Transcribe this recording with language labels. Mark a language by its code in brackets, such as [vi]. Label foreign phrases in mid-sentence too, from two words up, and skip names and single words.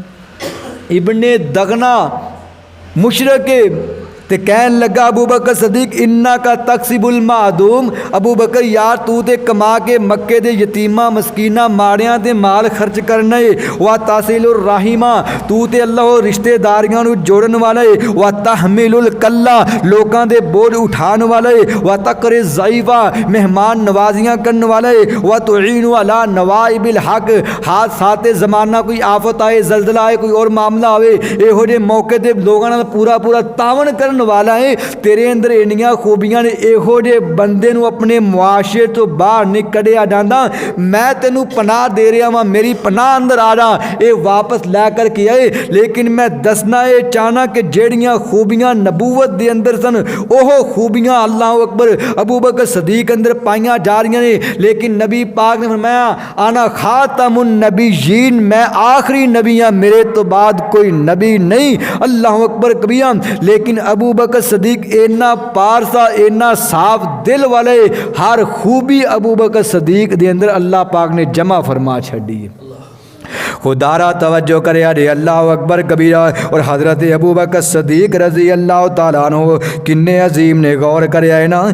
[pa] ابن دغنہ مشرک تے کہن لگا ابو بکر صدیق [ar] إنك تكسب المعدوم, [pa] ابو بکر یار تو تے کما کے مکے دے یتیماں مسکیناں ماڑیاں تے مال خرچ کرنا ہے. [ar] وتصل الرحم [pa] تو تے اللہ رشتہ داریاں نوں جوڑن والا ہے. [ar] وتحمل الكل [pa] لوکاں دے بوجھ اٹھان والا ہے. [ar] وتقري الضيف [pa] مہمان نوازیاں کرنے والا ہے. [ar] وتعين على نوائب الحق [pa] حادثات زمانہ کوئی آفت آئے، زلزلہ آئے، کوئی اور معاملہ آوے، ایہو جے موقعے تے لوکاں نال پورا پورا تعاون کرن والا ہے. تیرے اندر اینیاں خوبیاں نے، ایہو جے بندے نوں اپنے معاشرے توں باہر نہیں کڈھیا جاندا. میں تینوں پناہ دے رہا واں، میری پناہ اندر آ رہا، یہ واپس لے کر کے آئے. لیکن میں دسنا یہ چاہنا کہ جیہڑیاں خوبیاں نبوت دے اندر سن اوہو خوبیاں [ar] الله أكبر [pa] ابو بکر صدیق اندر پائیاں جا رہی نے. لیکن نبی پاک نے فرمایا [ar] أنا خاتم النبيين, [pa] میں آخری نبی ہاں، میرے توں بعد کوئی نبی نہیں. [ar] الله أكبر كبيرا. [pa] لیکن ابو بکر صدیق اِنّا پارسا، اِنّا صاف دل والے، ہر خوبی ابو بکر صدیق دے اندر اللہ پاک نے جمع فرما چھڈی. خدارا توجہ کرے ارے [ar] الله أكبر كبيرا. [pa] اور حضرت ابو بکر صدیق [ar] رضي الله تعالى عنه [pa] کنّے عظیم نے غور کرے ہے نا.